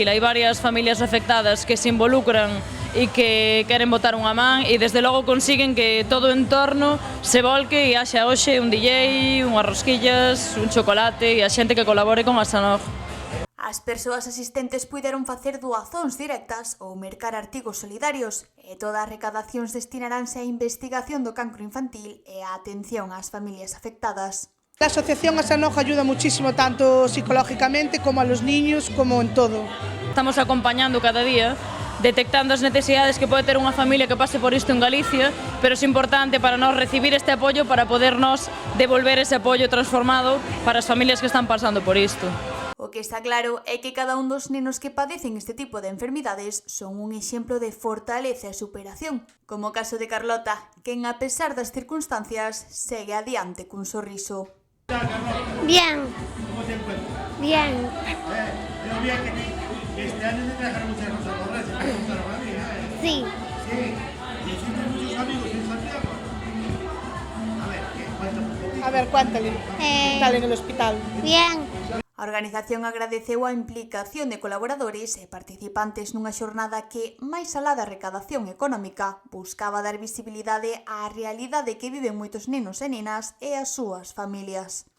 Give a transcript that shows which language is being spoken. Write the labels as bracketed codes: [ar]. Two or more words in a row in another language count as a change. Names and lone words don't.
[gl] Hai varias familias afectadas que se involucran e que queren botar unha man e desde logo consiguen que todo o entorno se volque e haxa hoxe un DJ, unhas rosquillas, un chocolate e a xente que colabore con a Sanoch. As persoas asistentes puideron facer doazóns directas ou mercar artigos solidarios e todas as recadacións destinaránse á investigación do cancro infantil e á atención ás familias afectadas. [es] La asociación Sanoch ayuda muchísimo, tanto psicológicamente como a los niños, como en todo. [gl] Estamos acompañando cada día, detectando as necesidades que pode ter unha familia que pase por isto en Galicia, pero é importante para nós recibir este apoio para podernos devolver ese apoio transformado para as familias que están pasando por isto. O que está claro é que cada un dos nenos que padecen este tipo de enfermidades son un exemplo de fortaleza e superación, como o caso de Carlota, quen a pesar das circunstancias segue adiante cun sorriso. [es] Bien. ¿Cómo te encuentras? Bien. Veo bien que este año te dejaron muchas cosas por ahí, ¿se te gustaron a mí? Sí. Sí. ¿Y hiciste muchos amigos en Santiago? A ver, cuéntame un poquito. A ver, cuéntale, ¿qué tal en el hospital? Bien. [gl] A organización agradeceu a implicación de colaboradores e participantes nunha xornada que, máis alá da recadación económica, buscaba dar visibilidade á realidade que viven moitos nenos e nenas e as súas familias.